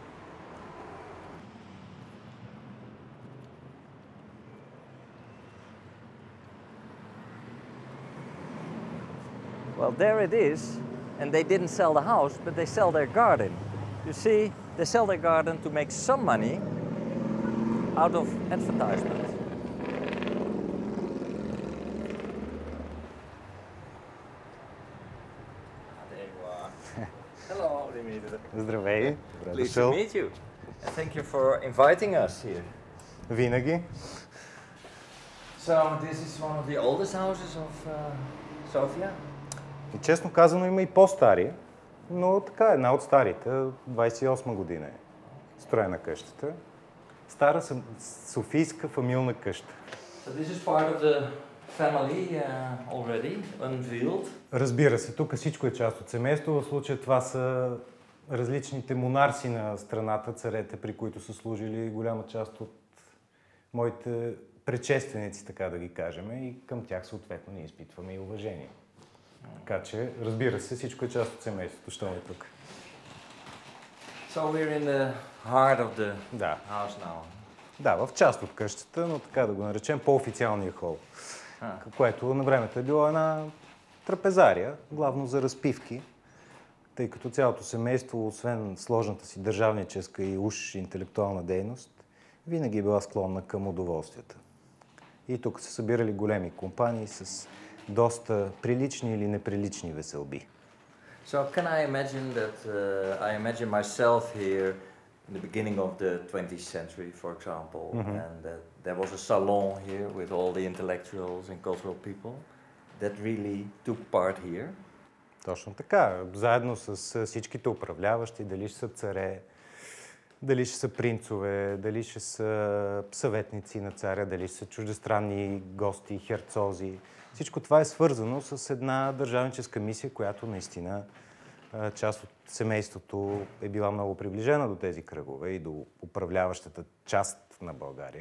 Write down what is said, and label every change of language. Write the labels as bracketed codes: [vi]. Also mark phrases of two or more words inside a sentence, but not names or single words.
[en] Well, there it is, and they didn't sell the house, but they sell their garden. You see, they sell their garden to make some money out of advertisement. Hello, Dimitri. [bg] Здравей, добре [en] Pleased to [bg] дошъл. [en] meet you. And thank you for inviting us here. [bg] Винаги. [en] So this is one of the oldest houses of Sofia. [bg] И честно казано има и по-стари, но така една от старите, 28 година е строена къщата. Стара софийска фамилна къща. [en] So this is part of the family already, unveiled. [bg] Разбира се, тук всичко е част от семейство. В случая това са различните монарси на страната, царете, при които са служили голяма част от моите предшественици, така да ги кажем, и към тях съответно ние изпитваме и уважение. Така че, разбира се, всичко е част от семейството, що е тук. [en] So we're in the heart of the [bg] Да. [en] house now. [bg] Да, в част от къщата, но така да го наречем по-официалния хол, което на времето е било една трапезария, главно за разпивки, тъй като цялото семейство, освен сложната си държавническа и уж интелектуална дейност, винаги е била склонна към удоволствията. И тук са събирали големи компании с доста прилични или неприлични веселби. [en] So can I imagine that I imagine myself here in the beginning of the 20th century, for example, and that there was a salon here with all the intellectuals and cultural people that really took part here. [bg] Точно така. Заедно с всичките управляващи, дали ще са царе, дали ще са принцове, дали ще са съветници на царя, дали ще са чуждестранни гости, херцози. Всичко това е свързано с една държавническа мисия, която наистина част от семейството е била много приближена до тези кръгове и до управляващата част на България.